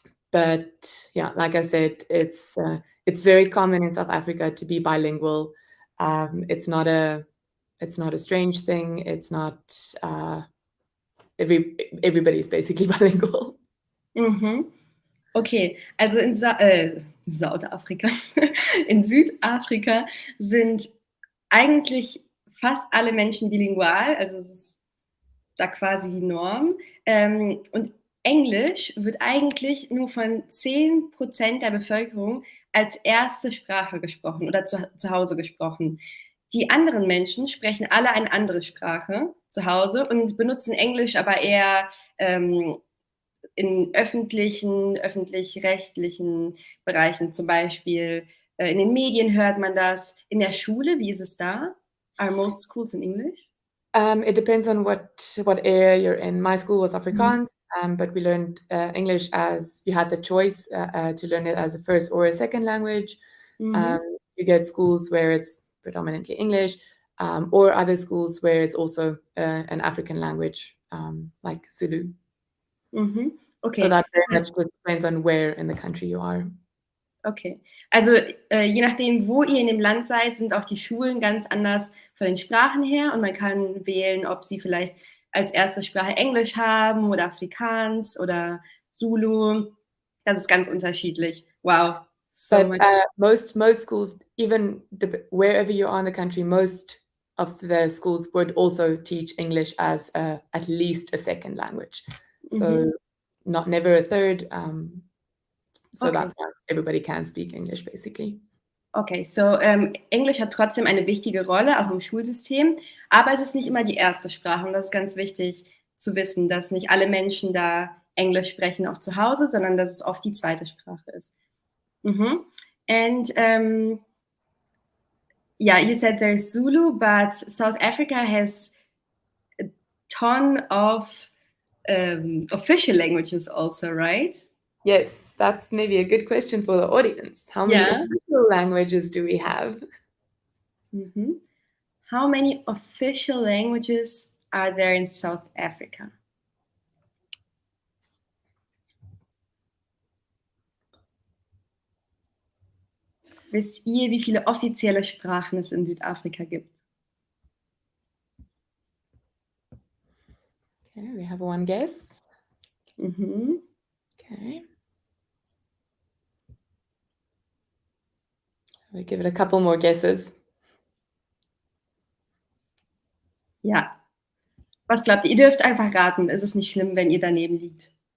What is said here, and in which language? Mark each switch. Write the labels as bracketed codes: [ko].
[en] But yeah, like I said, it's very common in South Africa to be bilingual. It's not a strange thing. It's not everybody's basically bilingual. [de] Okay, also in Südafrika, in Südafrika sind eigentlich fast alle Menschen bilingual, also es ist da quasi die Norm. Und Englisch wird eigentlich nur von 10% der Bevölkerung als erste Sprache gesprochen oder zu Hause gesprochen. Die anderen Menschen sprechen alle eine andere Sprache zu Hause und benutzen Englisch aber eher in öffentlich-rechtlichen Bereichen, zum Beispiel in den Medien hört man das. In der Schule, wie ist es da? [en] Are most schools in English? It depends on what area you're in. My school was Afrikaans, but we learned English as you had the choice to learn it as a first or a second language. You get schools where it's predominantly English, or other schools where it's also an African language, like Zulu. Okay. So that very much depends on where in the country you are. [de] Okay, also je nachdem, wo ihr in dem Land seid, sind auch die Schulen ganz anders von den Sprachen her und man kann wählen, ob sie vielleicht als erste Sprache Englisch haben oder Afrikaans oder Zulu. Das ist ganz unterschiedlich. [en] Wow. So most schools, even wherever you are in the country, most of the schools would also teach English as at least a second language. So never a third. So that's why everybody can speak English, basically. [de] Okay, so Englisch hat trotzdem eine wichtige Rolle, auch im Schulsystem, aber es ist nicht immer die erste Sprache und das ist ganz wichtig zu wissen, dass nicht alle Menschen da Englisch sprechen auch zu Hause, sondern dass es oft die zweite Sprache ist. [en] And yeah, you said there's Zulu, but South Africa has a ton of official languages also, right? Yes, that's maybe a good question for the audience. How many official languages do we have? How many official languages are there in South Africa? [de] Wisst ihr, wie viele offizielle Sprachen es in Südafrika gibt? [en] Okay, we have one guess. Okay. We'll give it a couple more guesses. [de] Ja. Was glaubt ihr? Ihr dürft einfach raten. Es ist nicht schlimm, wenn ihr daneben liegt.